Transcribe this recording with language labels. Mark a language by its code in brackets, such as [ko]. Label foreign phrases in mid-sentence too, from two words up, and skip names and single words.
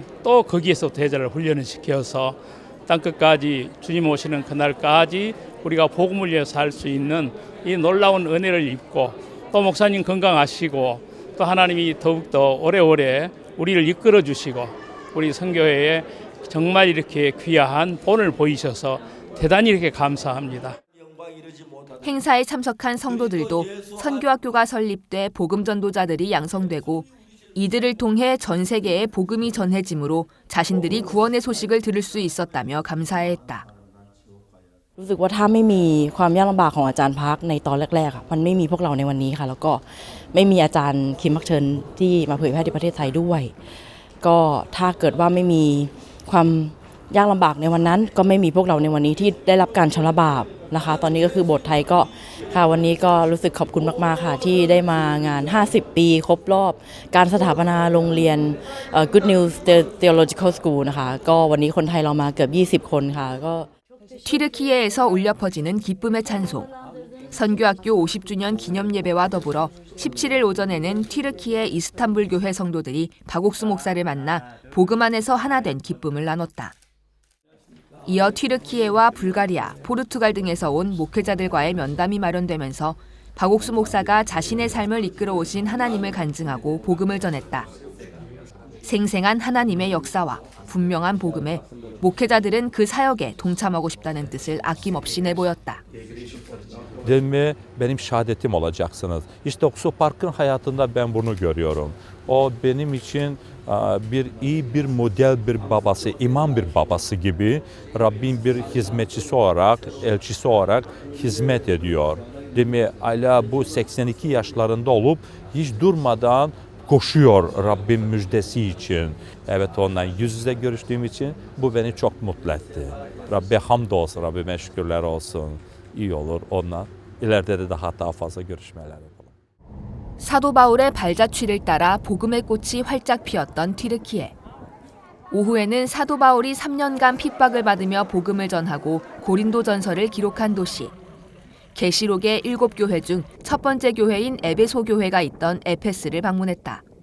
[ko] 또 거기에서 제자를 훈련을 시켜서 땅끝까지 주님 오시는 그날까지 우리가 복음을 위해서 할 수 있는 이 놀라운 은혜를 입고, 또 목사님 건강하시고, 또 하나님이 더욱더 오래오래 우리를 이끌어 주시고, 우리 선교회에 정말 이렇게 귀한 본을 보이셔서 대단히 이렇게 감사합니다. 행사에 참석한 성도들도 선교학교가 설립돼 복음 전도자들이 양성되고 이들을 통해 전 세계에 복음이 전해지므로 자신들이 구원의 소식을 들을 수 있었다며 감사해했다. [th] รู้สึกว่าถ้าไม่มีความยากลำบากของอาจารย์พักในตอนแรกๆมันไม่มีพวกเราในวันนี้ค่ะแล้วก็ไม่มี อาจารย์คิมพักเชิญที่มาเผยแพร่ที่ประเทศไทยด้วยก็ถ้าเกิดว่าไม่มีความยากลำบากในวันนั้นก็ไม่มีพวกเราในวันนี้ที่ได้รับการชำระบาปนะคะตอนนี้ก็คือโบสถ์ไทยก็ค่ะวันนี้ก็รู้สึกขอบคุณมากๆค่ะที่ได้มางาน50ปีครบรอบการสถาปนาโรงเรียน Good News Theological School นะคะก็วันนี้คนไทยเรามาเกือบ20คนค่ะก็ [ko] 튀르키예에서 울려 퍼지는 기쁨의 찬송. 선교학교 50주년 기념 예배와 더불어 17일 오전에는 튀르키예 이스탄불 교회 성도들이 박옥수 목사를 만나 복음 안에서 하나 된 기쁨을 나눴다. 이어 튀르키예와 불가리아, 포르투갈 등에서 온 목회자들과의 면담이 마련되면서 박옥수 목사가 자신의 삶을 이끌어 오신 하나님을 간증하고 복음을 전했다. 생생한 하나님의 역사와 분명한 복음에 목회자들은 그 사역에 동참하고 싶다는 뜻을 a낌없이 내보였다. [tr] Ve benim şehadetim olacaksınız. İşte Oksu Park'ın hayatında ben bunu görüyorum. O benim için bir model bir babası, imam bir babası gibi Rabbin bir hizmetçisi olarak, elçisi olarak hizmet ediyor. Değil mi? Hala bu 82 yaşlarında olup hiç durmadan koşuyor Rabbin müjdesi için. Evet ondan yüz yüze görüştüğüm için bu beni çok mutlu etti. Rabbe hamdolsun, Rabbime şükürler olsun. İyi olur ondan. İleride de daha fazla görüşmeler yapalım. [ko] 사도 바울의 발자취를 따라 복음의 꽃이 활짝 피었던 튀르키예. 오후에는 사도 바울이 3년간 핍박을 받으며 복음을 전하고 고린도전서를 기록한 도시. 계시록의 7교회 중 첫 번째 교회인 에베소 교회가 있던 에페스를 방문했다.